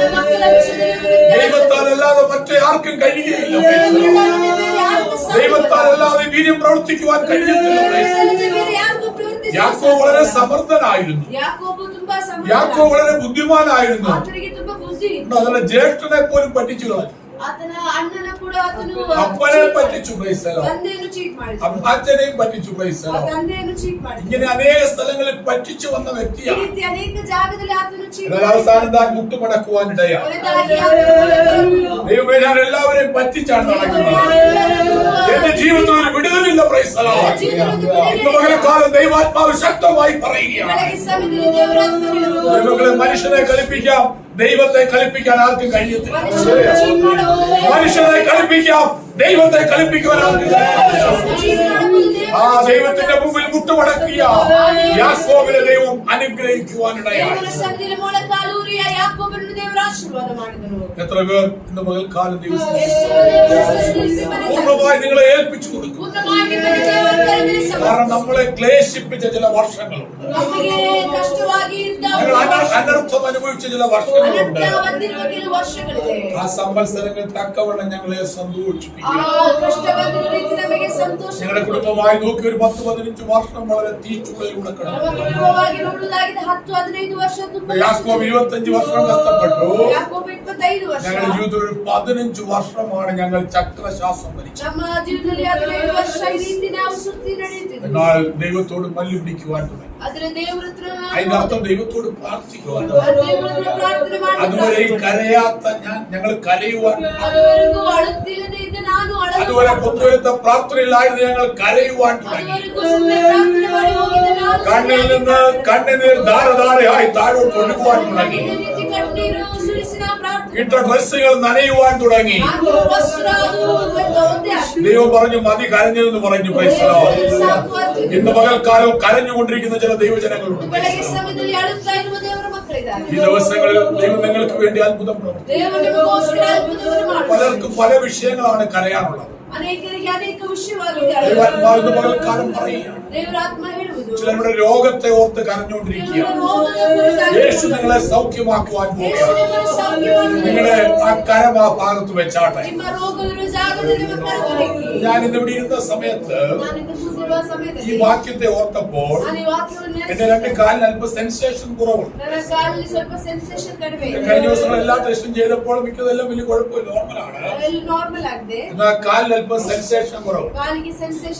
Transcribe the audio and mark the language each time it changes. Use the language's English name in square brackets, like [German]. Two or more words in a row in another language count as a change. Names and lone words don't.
[Malayalam] ദൈവത്താൽ അല്ലാതെ മറ്റേ ആർക്കും കഴിയുകയില്ല. ദൈവത്താൽ അല്ലാതെ വീര്യം പ്രവർത്തിക്കുവാൻ കഴിയത്തില്ല. യാക്കോബ് വളരെ സമർത്ഥനായിരുന്നു, യാക്കോബ് വളരെ ബുദ്ധിമാനായിരുന്നു. അതിന്റെ ജ്യേഷ്ഠനെ പോലും പഠിച്ചു കളഞ്ഞു. [Kannada] ಆತನ ಅಣ್ಣನ ಕೂಡ ಆತನು [Malayalam] അപ്പനെ പറ്റിച്ചു [English] praise the Lord. [Kannada] ತಂದೆಯನ್ನು ಚೀಟ್ ಮಾಡಿದ, [Malayalam] അച്ഛനെയും പറ്റിച്ചു [English] praise the [Kannada] ಆ Lord. ತಂದೆಯನ್ನು ಚೀಟ್ ಮಾಡಿದ. [Malayalam] ഇങ്ങനെ അനേക സ്ഥലങ്ങളിൽ പറ്റിച്ചു വന്ന [Kannada] ಈ [Malayalam] വ്യക്തിയാണ്. [Kannada] ರೀತಿ ಅನೇಕ ಜಾಗದಲ್ಲಿ ಆತನು ಚೀಟ್ [Malayalam] എന്നാൽ അവസാനം താൻ മുട്ടുമടക്കുവാനിടയാ. [Kannada] ಕೊನೆಯದಾಗಿ ಆತನು [Malayalam] ദൈവമേ, ഞാൻ എല്ലാവരെയും പറ്റിച്ചാണ് നടക്കുന്നത്. എന്റെ ജീവിതത്തിൽ ഒരു വിടുതലില്ല [English] praise the Lord. [Malayalam] ഇന്ന് പകൽക്കാലം ദൈവാത്മാവ് ശക്തമായി പറയുകയാണ്. [Kannada] ಬೆಳಗ್ಗೆ ಸಮಯದಲ್ಲಿ ದೇವರ ಆತ್ಮನು ಹೇಳುವುದು, [Malayalam] ദൈവങ്ങളെ മനുഷ്യനെ കളിപ്പിക്കാം, ദൈവത്തെ കളിപ്പിക്കാൻ ആർക്കും കഴിയത്തില്ല. [Kannada] ಮನುಷ್ಯನನ್ನು ಚೀಟ್ ಮಾಡಬಹುದು, [Malayalam] മനുഷ്യനെ കളിപ്പിക്കാം, ദൈവത്തെ കളിപ്പിക്കുവാൻ ആർക്കും കഴിയത്തില്ല. [Kannada] ಚೀಟ್ ಮಾಡಬಹುದು. [Malayalam] ആ ദൈവത്തിന്റെ മുമ്പിൽ മുട്ടുമടക്കിയ യാക്കോബിനെ ദൈവം അനുഗ്രഹിക്കുവാനിടയായി. [Kannada] ದೇವರ ಸನ್ನಿಧಿಯಲ್ಲಿ ಮೊಳಕಾಲೂರಿಯ ಯಾಕೋಬನನ್ನು ದೇವರ ಆಶೀರ್ವಾದ ಮಾಡಿದನು. [Malayalam] എത്ര പേർ ഇന്ന് പകൽക്കാലം ദിവസം [Kannada] ಎಷ್ಟು ದೇವರ ಸನ್ನಿಧಿಯಲ್ಲಿ ಮನೆಯಲ್ಲಿ [Malayalam] പൂർണ്ണമായി നിങ്ങളെ ഏൽപ്പിച്ചു കൊടുക്കും. [Kannada] ಪೂರ್ಣವಾಗಿ ಮನೆ ದೇವರ ಕರೆದಲ್ಲಿ [Malayalam] കാരണം നമ്മളെ ക്ലേശിപ്പിച്ച ചില വർഷങ്ങളുണ്ട്. [Kannada] ನಮಗೆ ಕಷ್ಟವಾಗಿ ಇದ್ದ [Malayalam] ഞങ്ങൾ അനർത്ഥം അനുഭവിച്ച ചില വർഷങ്ങളുണ്ട്. [Kannada] ಅನರ್ಥ ಬಂದಿರುವ ಕೆಲವು ವರ್ಷಗಳಿದೆ. [Malayalam] ആ സംവത്സരങ്ങൾ തക്കവണ്ണം ഞങ്ങളെ [Kannada] ಆ [Malayalam] സന്തോഷിപ്പിക്കും. [Kannada] ಕಷ್ಟ ಬಂದಿರುವ ರೀತಿ ನಮಗೆ ಸಂತೋಷ. [Malayalam] ഞങ്ങളുടെ കുടുംബമായി നോക്കി ഒരു 10-15 വർഷം വളരെ തീച്ചുളയിലൂടെ [Kannada] ನಮ್ಮ [Malayalam] കടന്നു. [Kannada] ಕುಟುಂಬವಾಗಿ ನೋಡುವುದಾಗಿದೆ 10-15 ವರ್ಷ ತುಂಬಾ [Malayalam] യാക്കോബ് 25 വർഷം കഷ്ടപ്പെട്ടു. [Kannada] ಯಾಕೋಬ 25 ವರ್ಷ. [Malayalam] ഞങ്ങളുടെ ജീവിതത്തിൽ ഒരു 15 വർഷമാണ് ഞങ്ങൾ ചക്രശ്വാസം വലിച്ചത്. [Kannada] ನಮ್ಮ ಜೀವನದಲ್ಲಿ 15 ವರ್ಷ ಈ ರೀತಿ ನಾವು ಸುತ್ತಿ ನಡೆಯುತ್ತಿದ್ದೆವು. [Malayalam] എന്നാൽ ദൈവത്തോട് മല്ലുപിടിക്കുവാൻ തുടങ്ങി. [Kannada] ಆದರೆ ದೇವರ ಹತ್ರ [Malayalam] അതിന്റെ അർത്ഥം ദൈവത്തോട് പ്രാർത്ഥിക്കുവാൻ. [Kannada] ದೇವರ ಹತ್ರ ಪ್ರಾರ್ಥನೆ [Malayalam] അതുവരെ ഈ കരയാത്ത ഞങ്ങൾ കരയുവാൻ. [Kannada] ಅದುವರೆಗೂ ಅಳುತ್ತಿಲ್ಲದೆ ಇದ್ದ ನಾನು [Malayalam] അതുവരെ പൊതുവരുത്ത പ്രാർത്ഥനയിലായിരുന്നു ഞങ്ങൾ കരയുവാൻ തുടങ്ങി. [Kannada] ಅದುವರೆಗೂ ಸುಮ್ಮನೆ ಪ್ರಾರ್ಥನೆ ಮಾಡಿ ಹೋಗಿದ್ದ ನಾನು [Malayalam] കണ്ണിൽ നിന്ന് കണ്ണുനീർ ധാരധാരയായി താഴോട്ട് ഒഴുകുവാൻ തുടങ്ങി. [Kannada] ಈ ರೀತಿ ಕಣ್ಣೀರು ಸುರಿಸಿ ನಾವು ಪ್ರಾರ್ಥನೆ [Malayalam] ഇട്ട ഡ്രസ്സുകൾ നനയുവാൻ തുടങ്ങി. [Kannada] ಹಾಗೂ ವಸ್ತ್ರ ಅದು ಒಂದೇ ಅಷ್ಟೇ. [Malayalam] ദൈവം പറഞ്ഞു മതി കരഞ്ഞതെന്ന് പറഞ്ഞു. [English] praise the Lord. [Kannada] ಸಾಕು ಅಂತ. [Malayalam] ഇന്ന് പകൽക്കാലം കരഞ്ഞുകൊണ്ടിരിക്കുന്ന ചില ദൈവജനങ്ങളുണ്ട്. [Kannada] ಬೆಳಗ್ಗೆ ಸಮಯದಲ್ಲಿ ಅಳುತ್ತಾ ಇರುವ ದೇವರ ಮಕ್ಕಳಿದ್ದಾರೆ. [Malayalam] ഈ ദിവസങ്ങളിൽ ദൈവം നിങ്ങൾക്ക് വേണ്ടി അത്ഭുതം പ്രവർത്തിക്കും. [Kannada] ದೇವರು ನಿಮಗೋಸ್ಕರ ಅದ್ಭುತವನ್ನು ಮಾಡುತ್ತಾನೆ. [Malayalam] പലർക്കും പല വിഷയങ്ങളാണ് കരയാനുള്ളത്. [Kannada] ಅನೇಕರಿಗೆ ಅನೇಕ ವಿಷಯವಾಗಿದೆ. [Malayalam] ദൈവാത്മാവ് ഇന്ന് പകൽക്കാലം പറയുകയാണ്. [Kannada] ದೇವರ ಆತ್ಮ ಹೇಳುವುದು, [Malayalam] ചിലരുടെ രോഗത്തെ ഓർത്ത് കരഞ്ഞുകൊണ്ടിരിക്കുകയാണ്. [Kannada] ರೋಗದ ಕುರಿತಾಗಿ [Malayalam] യേശു നിങ്ങളെ സൗഖ്യമാക്കുവാൻ [Kannada] ಯೇಸು [Malayalam] പോവുകയാണ്. [Kannada] ನಿಮ್ಮನ್ನು ಸೌಖ್ಯ ಮಾಡುತ್ತಾನೆ. [Malayalam] നിങ്ങളെ ആ കരം ആ ഭാഗത്ത് വെച്ചാട്ടെ. [Kannada] ನಿಮ್ಮ ರೋಗವಿರುವ ಜಾಗದಲ್ಲಿ ನಿಮ್ಮ ಕರವಣಿಗೆ. [Malayalam] ഞാൻ ഇന്നിവിടെ ഇരുന്ന സമയത്ത് [Kannada] ನಾನಿಂದು ಕೂತಿರುವ [Malayalam] ഈ [Kannada] ಸಮಯದಲ್ಲಿ [Malayalam] വാക്യത്തെ ഓർത്തപ്പോൾ [Kannada] ನಾನು ಈ ವಾಕ್ಯವನ್ನು [Malayalam] എന്റെ രണ്ട് കാലിന് അല്പം സെൻസേഷൻ കുറവുണ്ട്. [Kannada] ನನ್ನ ಕಾಲಲ್ಲಿ ಸ್ವಲ್ಪ ಸೆನ್ಸೇಷನ್ ಕಡಿಮೆ ಇದೆ. [Malayalam] കഴിഞ്ഞ ദിവസങ്ങൾ എല്ലാ ടെസ്റ്റും ചെയ്തപ്പോൾ മിക്കതെല്ലാം വലിയ കുഴപ്പമില്ല, നോർമലാണ്. [Kannada] ಅಲ್ಲಿ ನಾರ್ಮಲ್ ಆಗಿದೆ. [Malayalam] എന്നാൽ കാലിന് അല്പം സെൻസേഷൻ കുറവ്. [Kannada] ಕಾಲಿಗೆ ಸೆನ್ಸೇಷನ್.